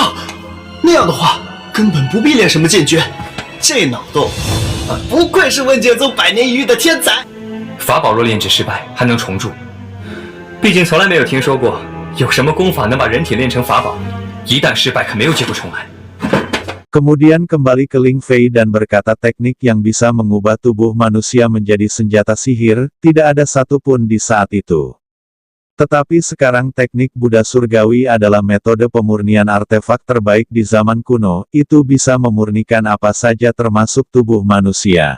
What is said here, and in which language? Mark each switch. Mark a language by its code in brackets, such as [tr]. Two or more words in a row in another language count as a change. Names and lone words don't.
[zh] 啊，那样的话根本不必练什么剑诀，这脑洞，不愧是问剑宗100年一遇的天才。法宝若炼制失败，还能重铸，毕竟从来没有听说过。有什么功法能把人体炼成法宝？一旦失败，可没有机会重来。 [id] Kemudian kembali ke Ling Fei dan berkata teknik yang bisa mengubah tubuh manusia menjadi senjata sihir, tidak ada satupun di saat itu. Tetapi sekarang teknik Buddha Surgawi adalah metode pemurnian artefak terbaik di zaman kuno, itu bisa memurnikan apa saja termasuk tubuh manusia.